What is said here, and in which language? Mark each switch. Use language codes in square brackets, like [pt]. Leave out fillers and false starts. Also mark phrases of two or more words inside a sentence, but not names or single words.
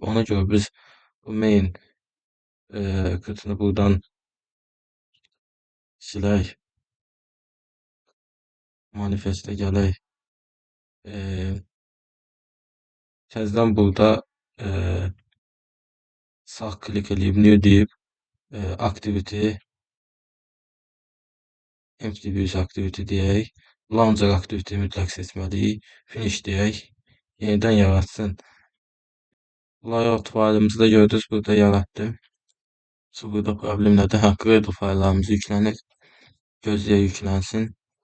[az] Ona görə biz bu main kısmını buradan silək. Manifestə gələk. Təzədən burada sağ klik eləyib new deyib [en] activity empty views activity [az] deyək. [en] Launcher activity [az] mütləq seçməliyik. Finish deyək. Yenidən yaratsın. Layout faylımızı da gördünüz burada yaratdım. Burada problem nədir? Gradle fayllarımız yüklənir. Gözləyə yüklənsin.